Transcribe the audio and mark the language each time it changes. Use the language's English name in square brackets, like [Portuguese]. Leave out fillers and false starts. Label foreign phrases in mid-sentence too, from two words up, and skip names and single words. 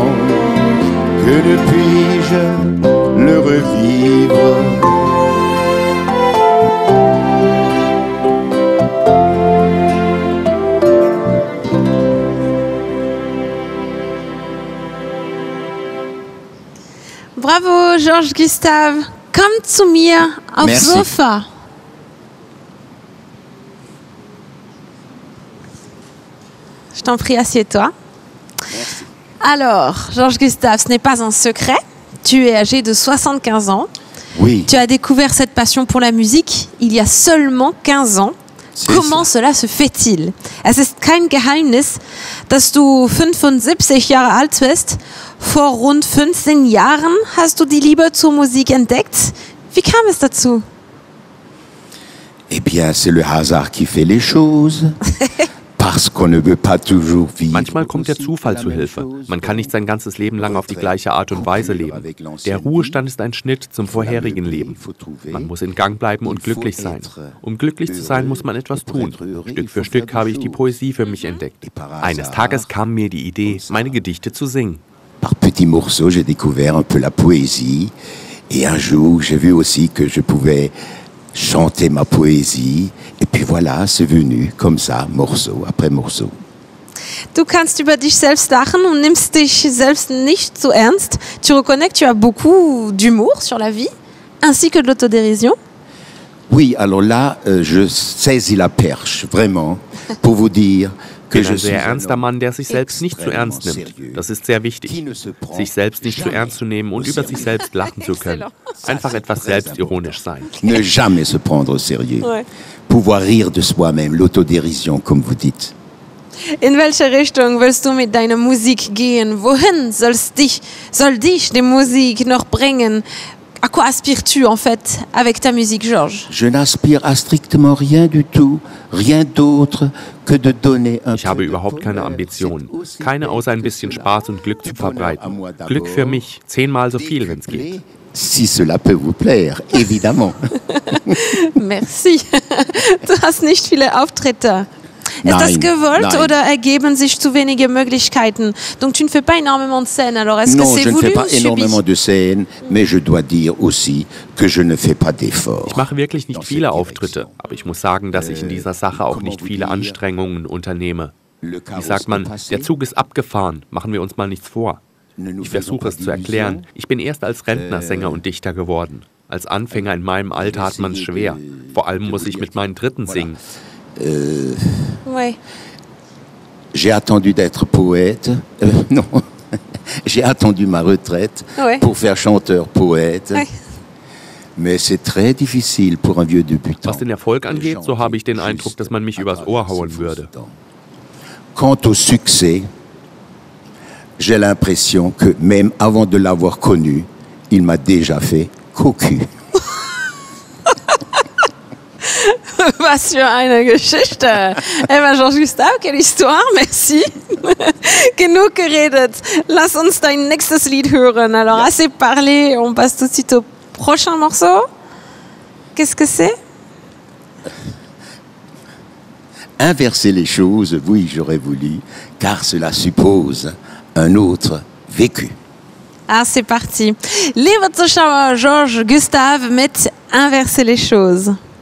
[French] Que ne puis-je le revivre? Bravo, Georges Gustave. [German] Komm zu mir aufs Sofa. [French] Je t'en prie, assieds-toi. Merci. Alors, Georges Gustave, ce n'est pas un secret. Tu es âgé de 75 ans. Oui. Tu as découvert cette passion pour la musique il y a seulement 15 ans. Comment cela se fait-il? [German] Es ist kein Geheimnis, dass du 75 Jahre alt bist. Vor rund 15 Jahren hast du die Liebe zur Musik entdeckt. Wie kam es dazu? [French] Eh bien, c'est le hasard qui fait les choses. Parce qu'on ne veut pas toujours vivre. [German] Manchmal kommt der Zufall zu Hilfe. Man kann nicht sein ganzes Leben lang auf die gleiche Art und Weise leben. Der Ruhestand ist ein Schnitt zum vorherigen Leben. Man muss in Gang bleiben und glücklich sein. Um glücklich zu sein, muss man etwas tun. Stück für Stück habe ich die Poesie für mich entdeckt. Eines Tages kam mir die Idee, meine Gedichte zu singen. [French] Par petits morceaux, j'ai découvert un peu la poésie. Et un jour, j'ai vu aussi que je pouvais chanter ma poésie. Et puis voilà, c'est venu comme ça, morceau après morceau. [German] Du kannst über dich selbst lachen und nimmst dich selbst nicht zu ernst. [French] Tu reconnais que tu as beaucoup d'humour sur la vie, ainsi que de l'autodérision. Oui, alors là, je saisis la perche, vraiment, pour vous dire que [German] Ich bin ein sehr ernster Mann, der sich selbst nicht zu ernst nimmt. Das ist sehr wichtig, sich selbst nicht zu ernst zu nehmen und über sich selbst lachen zu können. Einfach etwas selbstironisch sein. [French] Ne jamais se prendre au sérieux. Ouais. Pouvoir rire de soi-même, l'autodérision, comme vous dites. [German] In welche Richtung willst du mit deiner Musik gehen? Wohin soll dich die Musik noch bringen? [French] À quoi aspires-tu en fait avec ta musique, Georges? Je n'aspire à strictement rien du tout, rien d'autre que de donner un. [German] Ich habe überhaupt keine Ambitionen, keine außer ein bisschen Spaß und Glück zu verbreiten. Glück für mich, 10-mal so viel, wenn es geht. [French] Si cela peut vous plaire, évidemment. Merci. [German] Du hast nicht viele Auftritte. Est-ce das gewollt oder ergeben sich zu wenige Möglichkeiten? [French] Donc tu ne fais pas énormément de scènes. Alors est-ce que c'est voulu? Non, je ne fais pas énormément de scènes, mais je dois dire aussi que je ne fais pas d'efforts. [German] Ich mache wirklich nicht viele Auftritte, aber ich muss sagen, dass ich in dieser Sache auch nicht viele Anstrengungen unternehme. Wie sagt man, der Zug ist abgefahren, machen wir uns mal nichts vor. Ich versuche es zu erklären. Ich bin erst als Rentner Sänger und Dichter geworden. Als Anfänger in meinem Alter hat man es schwer. Vor allem muss ich mit meinen Dritten singen. [French] Ouais. J'ai attendu d'être poète. Non, j'ai attendu ma retraite pour faire chanteur-poète. Ouais. Mais c'est très difficile pour un vieux débutant. [German] Was den Erfolg angeht, so habe ich den Eindruck, dass man mich übers Ohr hauen würde. [French] Quant au succès, j'ai l'impression que même avant de l'avoir connu, il m'a déjà fait cocu. [German] Was für eine Geschichte. [French] Georges Gustave, quelle histoire, merci. [German] Genug geredet. Lass uns dein nächstes Lied hören. [French] Alors, assez parlé, on passe tout de suite au prochain morceau. Qu'est-ce que c'est? Inverser les choses, oui, j'aurais voulu, car cela suppose un autre vécu. Ah, c'est parti. [German] Liebe Zuschauer, Georges Gustave mit Inverser les choses.